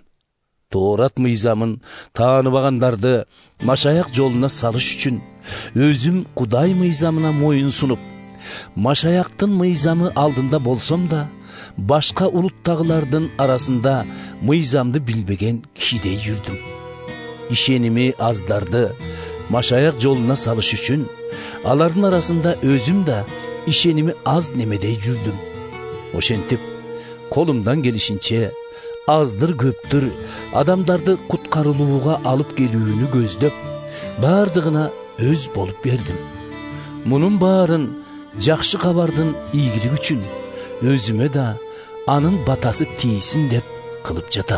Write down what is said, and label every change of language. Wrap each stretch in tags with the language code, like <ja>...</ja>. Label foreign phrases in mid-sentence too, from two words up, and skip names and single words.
<ky>Тоорат мыйзамын тааныбагандарды Машаяк жолуна салыш үчүн, өзүм Кудай мыйзамына моюн сунуп, Машаяктын мыйзамы алдында болсом да, башка улуттагылардын арасында мыйзамды билбеген кишидей жүрдүм. Ишеними аздарды Машаяк жолуна салыш үчүн, алардын арасында өзүм да ишеними аз немедей жүрдүм. Ошентип колумдан келишинче аздыр көптүр адамдарды куткарылууга алып келүүнү көздөп баардыгына өз болуп бердим. Мунун баарын жакшы кабардын ийгилиги үчүн өзүмө да анын батасы тийсин деп кылып жатам.</ky>